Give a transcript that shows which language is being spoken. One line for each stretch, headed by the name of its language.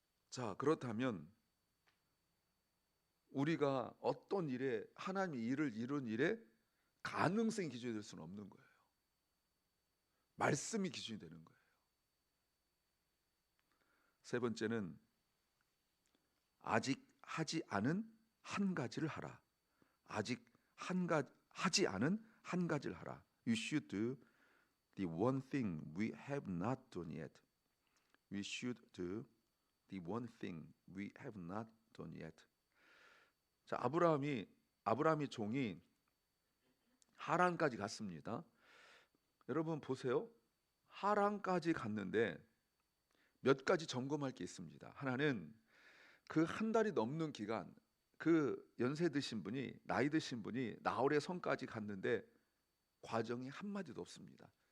Korean: 자, 그렇다면 우리가 어떤 일에, 하나님이 일을 이룬 일에 가능성이 기준이 될 수는 없는 거예요. 말씀이 기준이 되는 거예요. 세 번째는 아직 하지 않은 한 가지를 하라. 아직 하지 않은 한 가지를 하라.
English: You should do the one thing we have not done yet. We should do the one thing we have not done yet.
Korean: 자, 아브라함이 종이 하란까지 갔습니다. 여러분 보세요. 하란까지 갔는데 몇 가지 점검할 게 있습니다. 하나는 그 한 달이 넘는 기간, 그 연세 드신 분이, 나이 드신 분이 나홀의 성까지 갔는데 과정이 한마디도 없습니다.